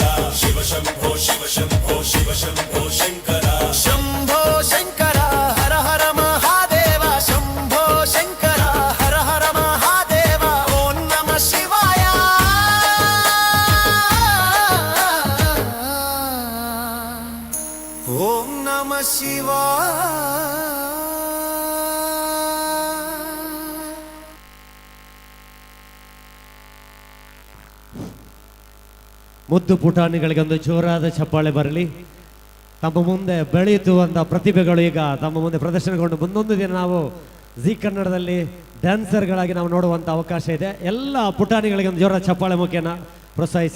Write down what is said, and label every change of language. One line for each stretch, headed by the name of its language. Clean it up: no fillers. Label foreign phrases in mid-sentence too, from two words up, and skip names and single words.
Sanskrit: శివ శంభో శివ శంభో శివ శంభో శంకర శంభో శంకర హర హర మహాదేవ శంభో శంకర హర హర మహాదేవ ఓం నమః శివాయ ఓం నమః శివాయ
Kannada: ಮುದ್ದು ಪುಟಾಣಿಗಳಿಗೆ ಒಂದು ಜೋರಾದ ಚಪ್ಪಾಳೆ ಬರಲಿ. ತಮ್ಮ ಮುಂದೆ ಬೆಳೆಯುತ್ತಿರುವಂಥ ಪ್ರತಿಭೆಗಳು ಈಗ ತಮ್ಮ ಮುಂದೆ ಪ್ರದರ್ಶನಗೊಂಡು ಮುಂದೊಂದು ದಿನ ನಾವು ಜಿ ಕನ್ನಡದಲ್ಲಿ ಡ್ಯಾನ್ಸರ್ಗಳಾಗಿ ನಾವು ನೋಡುವಂಥ ಅವಕಾಶ ಇದೆ. ಎಲ್ಲ ಪುಟಾಣಿಗಳಿಗೆ ಒಂದು ಜೋರಾದ ಚಪ್ಪಾಳೆ ಮುಖೇನ ಪ್ರೋತ್ಸಾಹಿಸಿ.